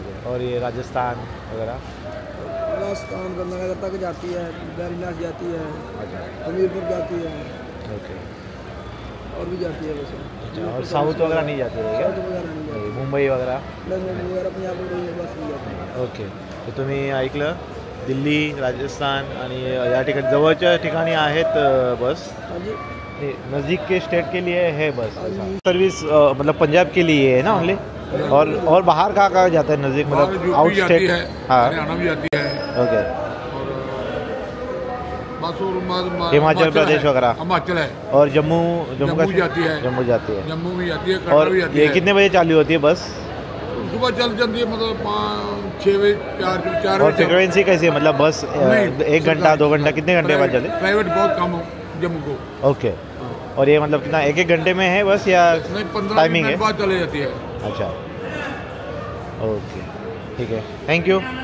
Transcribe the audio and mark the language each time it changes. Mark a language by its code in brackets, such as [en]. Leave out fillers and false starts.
[hi] और ये राजस्थान वगैरह? राजस्थान गंगानगर तक जाती है, बैरीनाथ जाती है, अच्छा, हमीरपुर जाती है, ओके, और भी जाती है वैसे। अच्छा, और साउथ वगैरह नहीं जाती है क्या? साउथ वगैरह नहीं जाती, मुंबई वगैरह मुंबई वगैरह पंजाब रोड बस नहीं जाती। [mr] ओके, तर तुम्ही ऐकलं, दिल्ली, राजस्थान आणि या ठिकाणी जवळच्या ठिकाणी आहेत बस, [hi] हाँ जी, नज़दीक के स्टेट के लिए है बस सर्विस, मतलब पंजाब के लिए है ना ओनली? और बाहर कहाँ जाता है नज़दीक, मतलब आउट स्टेट? हाँ, हरियाणा भी जाती है, ओके, और हिमाचल प्रदेश वगैरह, हिमाचल है, और जम्मू जाती है, जम्मू जाती है, जम्मू भी जाती है, और भी जाती ये है। कितने बजे चालू होती है बस? सुबह चल जाती है, मतलब 5-6 बजे, 4 और बजे। फ्रिक्वेंसी कैसी है, मतलब बस 1 घंटा 2 घंटा कितने घंटे बाद चले? प्राइवेट बहुत कम हो जम्मू को। ओके, और ये मतलब कितना 1-1 घंटे में है बस या नहीं, 15 टाइमिंग है? मिनट बाद चले जाती है। अच्छा, ओके, [mr] ठीक आहे, [hi] थँक्यू।